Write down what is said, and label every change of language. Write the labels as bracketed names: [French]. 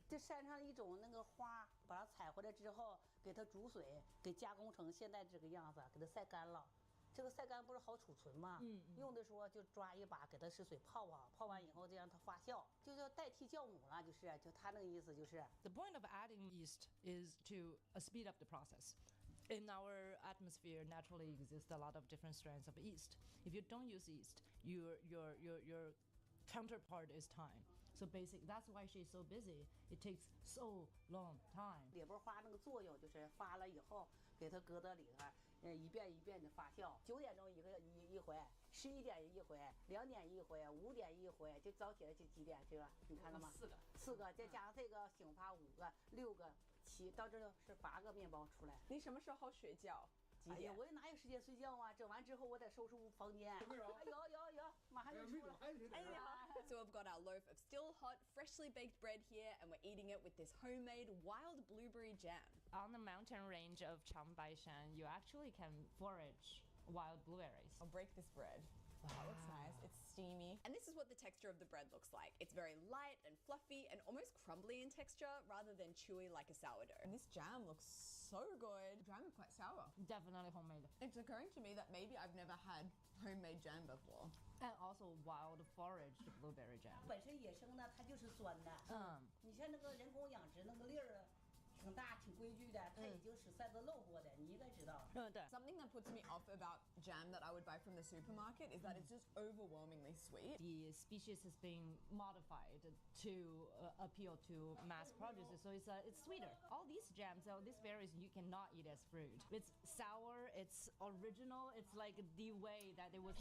[Chinese] 这山上一种那个花，把它采回来之后，给它煮水，给加工成现在这个样子，给它晒干了。这个晒干不是好储存吗？用的时候就抓一把，给它是水泡啊，泡完以后再让它发酵，就叫代替酵母了，就它那个意思就是。 [English] The point of adding yeast is to speed up the process. In our atmosphere, naturally exists a lot of different strands of yeast. If you don't use yeast, your counterpart is time. So that's why she's so busy. It takes so long time. [Chinese] 礼包花那个作用就是发了以后，给它搁到里头，一遍一遍的发酵。 9点钟一回，11点一回，2点一回，5点一回，就早起来就几点去了？你看了吗？4个，再加上这个醒发5个、6个、7，到这是8个面包出来。你什么时候睡觉？几点？我也哪有时间睡觉啊？整完之后我得收拾房间。有，马上就出了。 [English] So we've got our loaf of still hot, freshly baked bread here, and we're eating it with this homemade wild blueberry jam. On the mountain range of Changbaishan, you actually can forage wild blueberries. I'll break this bread. Wow. That looks nice. It's steamy. And this is what the texture of the bread looks like. It's very light and fluffy and almost crumbly in texture rather than chewy like a sourdough. And this jam looks so good. The jam is quite sour. Definitely homemade. It's occurring to me that maybe I've never had homemade jam before. And also wild foraged blueberry jam. [Chinese] 本身野生的它就是酸的。你像那个人工养殖那个粒儿。挺大挺规矩的，它已经是晒得漏过的，你应该知道。 [English] Something that puts me off about jam that I would buy from the supermarket is that it's just overwhelmingly sweet. The species has been modified to appeal to mass producers, so it's sweeter. All these jams, all these berries, you cannot eat as fruit. It's sour, it's original, it's like the way that it was.